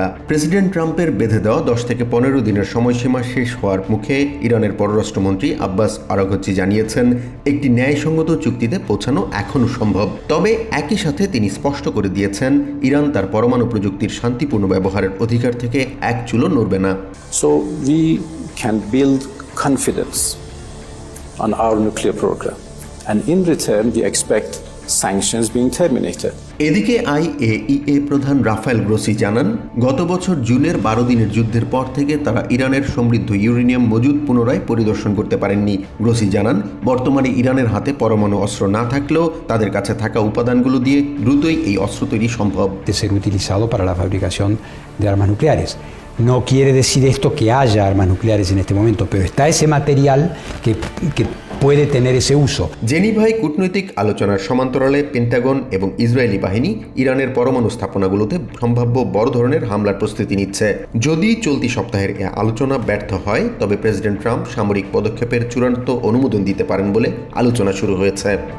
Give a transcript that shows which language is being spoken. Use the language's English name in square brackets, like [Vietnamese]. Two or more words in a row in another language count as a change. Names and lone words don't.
[Bangla] প্রেসিডেন্ট ট্রাম্পের বেঁধে দেওয়া 10 থেকে 15 দিনের সময়সীমা শেষ হওয়ার মুখে ইরানের পররাষ্ট্রমন্ত্রী আব্বাস আরাগচি জানিয়েছেন, একটি ন্যায়সঙ্গত চুক্তিতে পৌঁছানো এখনও সম্ভব। তবে একই সাথে তিনি স্পষ্ট করে দিয়েছেন, ইরান তার পরমাণু প্রযুক্তির শান্তিপূর্ণ ব্যবহারের অধিকার থেকে এক চুলও নড়বে না। [English] So we can build confidence on our nuclear program. And in return, we expect sanctions being terminated. [Bangla] এদিকে IAEA প্রধান রাফায়েল গ্রোসি জানান, গত বছর জুনের 12 দিনের যুদ্ধের পর থেকে তারা ইরানের সমৃদ্ধ ইউরেনিয়াম মজুদ পুনরায় পরিদর্শন করতে পারেননি। গ্রোসি জানান, বর্তমানে ইরানের হাতে পরমাণু অস্ত্র না থাকলেও তাদের কাছে থাকা উপাদানগুলো দিয়ে দ্রুতই এই অস্ত্র তৈরি সম্ভব। [Spanish] De ser utilizado para la fabricación de armas nucleares. No quiere decir esto que haya armas nucleares en este momento, pero está ese material que puede tener ese uso. [Bangla] জেনিভায় কূটনৈতিক আলোচনার সমান্তরালে পেন্টাগন এবং ইসরায়েলি বাহিনী ইরানের পরমাণু স্থাপনাগুলোতে সম্ভাব্য বড় ধরনের হামলার প্রস্তুতি নিচ্ছে। যদি চলতি সপ্তাহের এ আলোচনা ব্যর্থ হয়, তবে প্রেসিডেন্ট ট্রাম্প সামরিক পদক্ষেপের চূড়ান্ত অনুমোদন দিতে পারেন বলে আলোচনা শুরু হয়েছে।